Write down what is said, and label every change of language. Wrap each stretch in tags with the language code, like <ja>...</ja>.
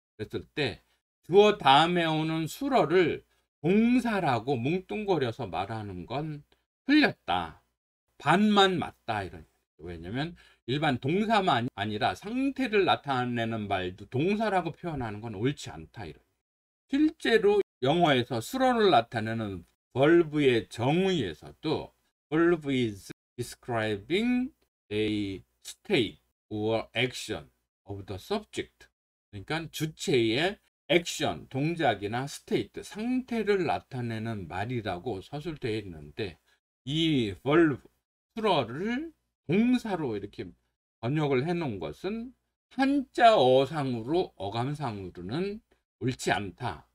<ko>그랬을 때 주어 다음에 오는 수어를 동사라고 뭉뚱거려서 말하는 건 틀렸다. 반만 맞다 이런. 왜냐면 일반 동사만 아니라 상태를 나타내는 말도 동사라고 표현하는 건 옳지 않다 이런. 실제로 영어에서 수어를 나타내는 verb의 정의에서도</ko> <en>verb is describing a state or action of the subject.</en> <ko>그러니까 주체의 액션, 동작이나 스테이트, 상태를 나타내는 말이라고 서술되어 있는데 이 verb, 수어를 동사로 이렇게 번역을 해 놓은 것은 한자어상으로 어감상으로는 옳지 않다.</ko>